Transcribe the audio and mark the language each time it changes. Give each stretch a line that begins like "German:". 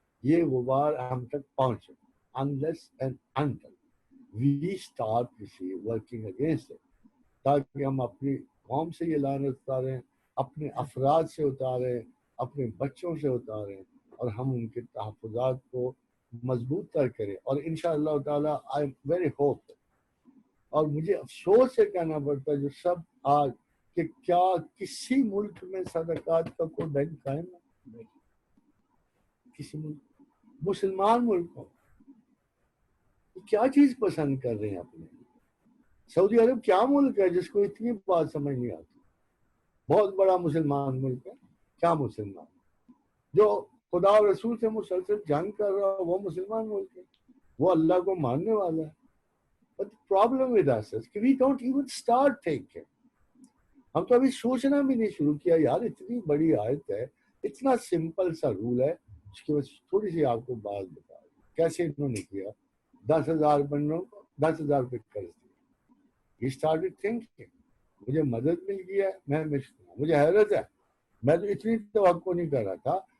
Urdu: یہ غبار ہم تک پہنچے
English: unless and until we start working against it،
Urdu: تاکہ ہم اپنی قوم سے یہ لعنت اتاریں، اپنے افراد سے اتاریں، اپنے بچوں سے اتاریں، اور ہم ان کے تحفظات کو مضبوط تر کریں. اور انشاءاللہ تعالیٰ
English: I am very hopeful.
Urdu: اور مجھے افسوس سے کہنا پڑتا ہے جو سب آج کہ کیا کسی ملک میں صدقات کا کوئی بینک قائم ہے؟ کسی ملک، مسلمان ملکوں کیا چیز پسند کر رہے ہیں اپنے؟ سعودی عرب کیا ملک ہے جس کو اتنی بات سمجھ نہیں آتی؟ بہت بڑا مسلمان ملک ہے. کیا مسلمان جو خدا و رسول سے مسلسل جنگ کر رہا ہے وہ مسلمان ملک ہے، وہ اللہ کو ماننے والا ہے.
English: But the problem with us is
Urdu: کہ
English: we don't even start thinking.
Urdu: ہم تو ابھی سوچنا بھی نہیں شروع کیا. یار اتنی بڑی آیت ہے، اتنا سمپل سا رول ہے، اس کی وجہ تھوڑی سی آپ کو بات بتا دوں کیسے انہوں نے کیا. 10,000 بندوں کو 10,000 روپے قرض دیا.
English: He started thinking.
Urdu: مجھے مدد مل گیا ہے، مجھے حیرت ہے، میں تو اتنی توقع نہیں کر رہا تھا.